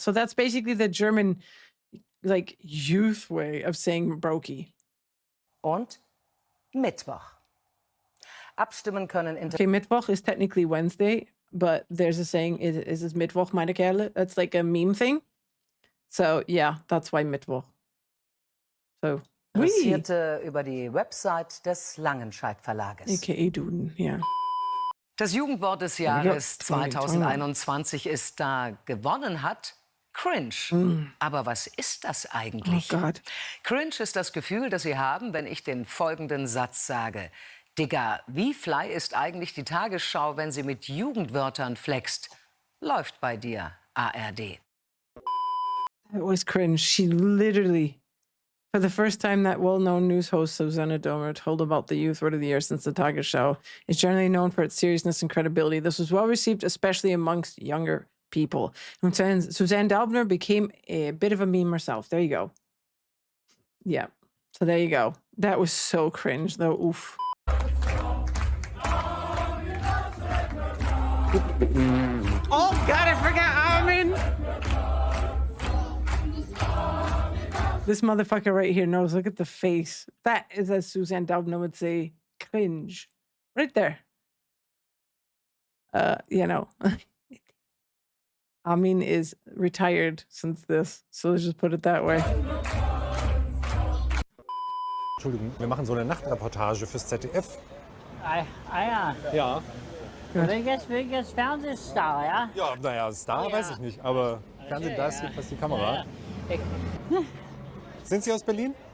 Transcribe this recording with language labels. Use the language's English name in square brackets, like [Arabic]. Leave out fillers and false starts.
[English] So that's basically the German, like, youth way of saying brokey. [German] Und Mittwoch. Abstimmen können [English] Okay, Mittwoch is technically Wednesday, but there's a saying, [German] is es Mittwoch, meine Kerle? [English] That's like a meme thing. So yeah, that's why Mittwoch. So, [German] Interessierte über die Website des Langenscheidt Verlages. AKA Duden, ja. Das Jugendwort des Jahres 2021 ist da. Gewonnen hat Cringe. Aber was ist das eigentlich? Oh Gott. Cringe ist das Gefühl, das Sie haben, wenn ich den folgenden Satz sage. Digga, wie fly ist eigentlich die Tagesschau, wenn sie mit Jugendwörtern flext? Läuft bei dir, ARD. [English] It was cringe. She literally, for the first time, that well-known news host Susanne Domer told about the youth word of the year since the Tagesschau is generally known for its seriousness and credibility. This was well received, especially amongst younger people. And Suzanne Daubner became a bit of a meme herself. There you go. Yeah. So there you go. That was so cringe, though. Oof. Oh God, I forgot Armin. This motherfucker right here knows. Look at the face. That is, as Suzanne Daubner would say, cringe. Right there. You know. Armin is retired since this, so let's just put it that way. [German] Entschuldigung, wir machen so eine Nachtreportage fürs ZDF. Ja. Ja. Bin jetzt Fernsehstar, ja? Ja, naja, Star weiß ich nicht, aber Fernsehen, da ist jedenfalls die Kamera. Sind Sie aus Berlin?